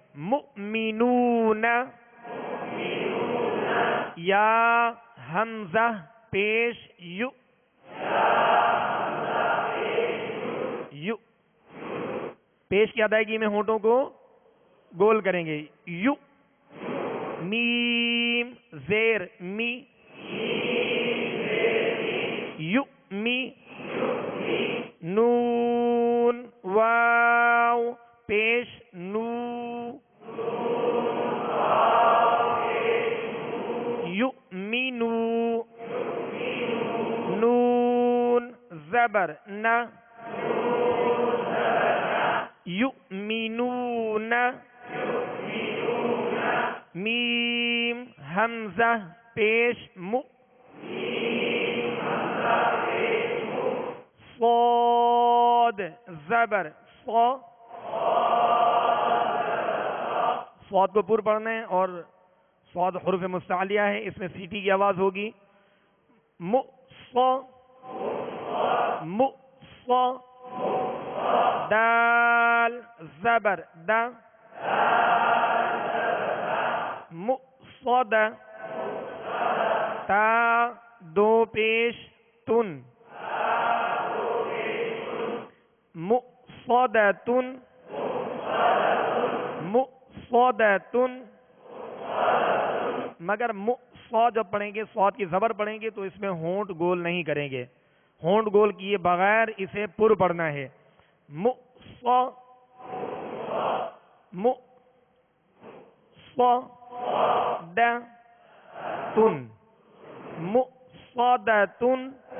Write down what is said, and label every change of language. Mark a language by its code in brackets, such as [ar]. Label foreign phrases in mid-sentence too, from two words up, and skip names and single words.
[ur] مؤمنون. یا حمزہ پیش یو، یو. پیش کی ادائیگی میں ہونٹوں کو گول کریں گے. یو. میم زیر می، یو می. نون واو پیش نو، [ar] یؤمنو. [ur] نون زبر نہ، یؤمنون. میم حمزہ پیش مو، صاد زبر صا. صاد کو پر پڑھنا ہے اور صاد حروف مستعلیہ ہے، اس میں سیٹی کی آواز ہوگی. [ar] مو صا، مو صا. [ur] دال زبر دا، مؤصد. تا دو پیش تن، [ar] مؤصدتن، مؤصدتن. [ur] مگر صاد جب پڑھیں گے، صاد کی زبر پڑھیں گے تو اس میں ہونٹ گول نہیں کریں گے. ہونٹ گول کیے بغیر اسے پر پڑھنا ہے. [ar] مؤصا، مؤصدتن، مؤصدتن.